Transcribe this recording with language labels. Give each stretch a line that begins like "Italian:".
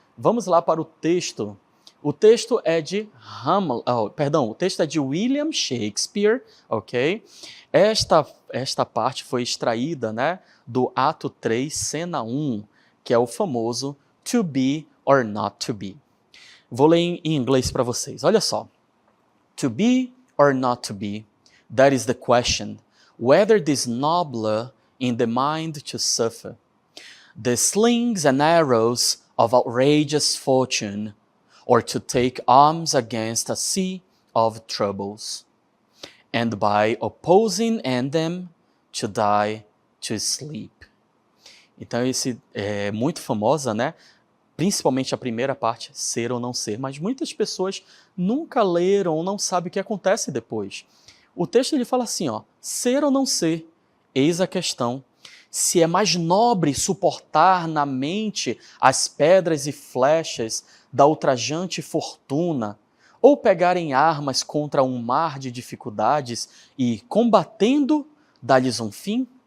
Portuguese: Vamos lá para o texto. O texto é de o texto é de William Shakespeare, ok? Esta parte foi extraída, né, do ato 3, cena 1, que é o famoso
English: to be or not to be.
Portuguese: Vou ler em inglês para vocês. Olha só.
English: To be or not to be, that is the question. Whether 'tis nobler in the mind to suffer the slings and arrows of outrageous fortune, or to take arms against a sea of troubles, and by opposing them to die to sleep.
Portuguese: Então esse é muito famosa, né? Principalmente a primeira parte, ser ou não ser, mas muitas pessoas nunca leram ou não sabem o que acontece depois. O texto ele fala assim, ó, ser ou não ser, eis a questão. Se é mais nobre suportar na mente as pedras e flechas da ultrajante fortuna, ou pegar em armas contra um mar de dificuldades e, combatendo, dar-lhes um fim?